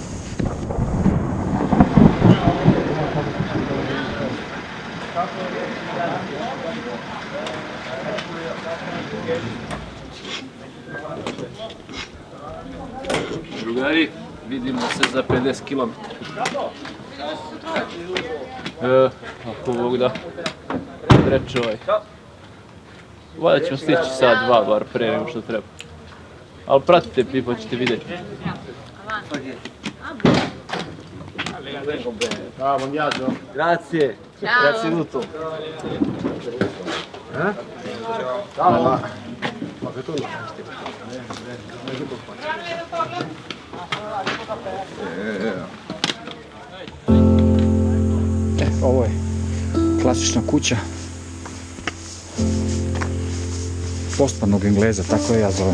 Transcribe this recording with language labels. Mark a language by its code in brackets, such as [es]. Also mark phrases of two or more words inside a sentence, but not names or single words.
[sr] Drugari, vidimo se za 50 km. Ako Bog da, reče ovaj. Valjda ćemo stići sad dva bar pre nego što treba. Ali pratite mi pa ćete vidjeti. [it] Ah, buon viaggio. Grazie. Ciao. Grazie tutto. Ciao. Ma che tu [sr] Ovo je klasična kuća postpanog Engleza, tako je ja zovem.